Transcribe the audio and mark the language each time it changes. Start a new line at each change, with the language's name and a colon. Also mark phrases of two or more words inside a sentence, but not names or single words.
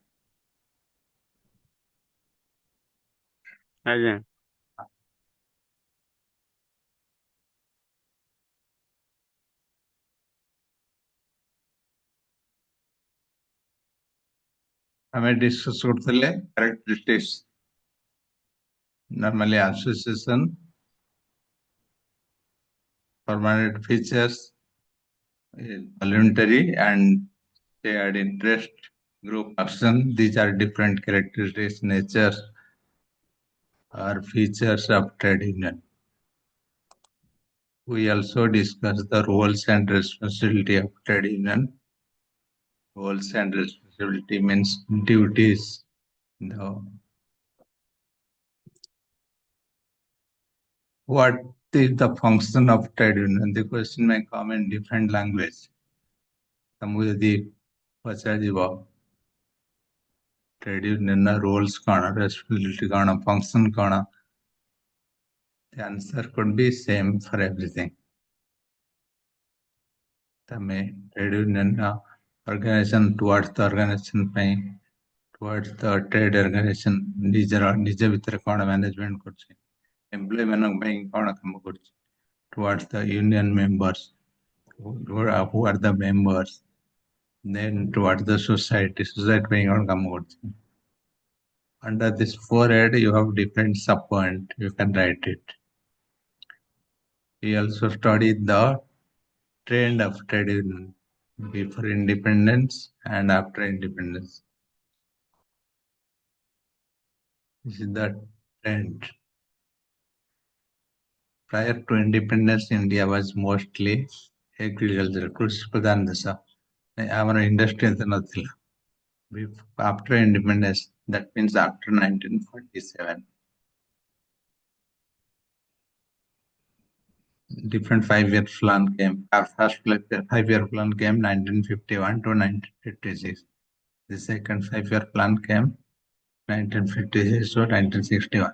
Odia: ଆଜ୍ଞା। ଆମେ ଡିସ୍କସ୍ କରୁଥିଲେ
English: characteristics, normally association, permanent features, voluntary and shared interest, group action. These are different characteristics, natures or features of trade union. We also discuss the roles and responsibility of trade union. Roles and responsibility means duties. What is the function of trade union? The question may come in different language.
Odia: ତମକୁ ଯଦି ପଚାରାଯିବ
English: trade union roles
Odia: କ'ଣ, responsibility କ'ଣ, function କ'ଣ,
English: the answer could be same for everything.
Odia: ତମେ
English: trade union organization towards the organization
Odia: ପାଇଁ,
English: towards the trade organization
Odia: ନିଜ ଭିତରେ କ'ଣ management କରୁଛି, employee ମାନଙ୍କ ପାଇଁ କ'ଣ କାମ କରୁଛି,
English: towards the union members, who are the members, then towards the society
Odia: ପାଇଁ କ'ଣ କାମ କରୁଛି.
English: Under this forehead, you have different subpoint. You can write it. We also studied the trend of trade union before independence and after independence. This is the trend. Prior to independence, India was mostly agriculture,
Odia: କୃଷି ପ୍ରଧାନ ଦେଶ. ଆମର industry ଏତେ ନଥିଲା.
English: After independence, that means after 1947. Different 5-year plan came. Our first 5-year plan came 1951 to 1956. The second 5-year plan came 1956 to 1961.